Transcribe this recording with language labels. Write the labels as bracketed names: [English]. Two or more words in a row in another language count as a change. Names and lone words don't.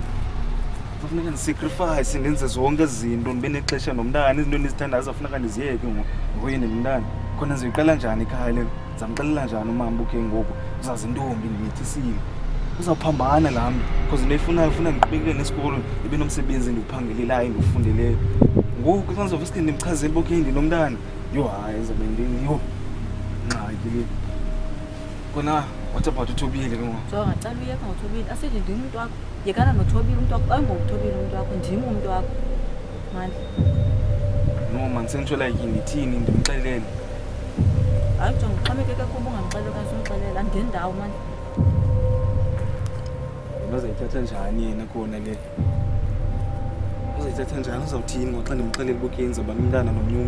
[Xhosa] Kufuneka ndisacrifice ndenze zonke izinto ndibe nexesha nomntana izinto endizithandayo zafuneka ndiziyeke ngoyena nomntana khona ndizoyiqala njani ekhaya le zamxelela njani umama ukhe ngoku uzazi intombi ndiyithisile uzawuphambana lami because into eyifunayo ufuna ndiqhubekele nesikolo ndibe nomsebenzi ndiwuphangelelayo ndiwufundeleyo ngoku xa ndizoveske ndimchazele uba ukhe ndinomntana yo hayi zabe yo ngxaki le kona [English] what about [Xhosa] uThobile ke ngoku so ngacela uyeka ngoThobile asithi ndini umuntu wakho yekana noThobile umuntu wakho ayingoThobile umuntu wakho ndimi umuntu wakho Mandla no man sentsho like ndithini ndimxelele hayi jonga uxamekeke kuba ungamxelela okanye umxelela ngendawo Mandla uzayithatha njani yena khona le uzayithatha njani uzawuthini ngoxa ndimxelela bokenza abantwana nomnyungu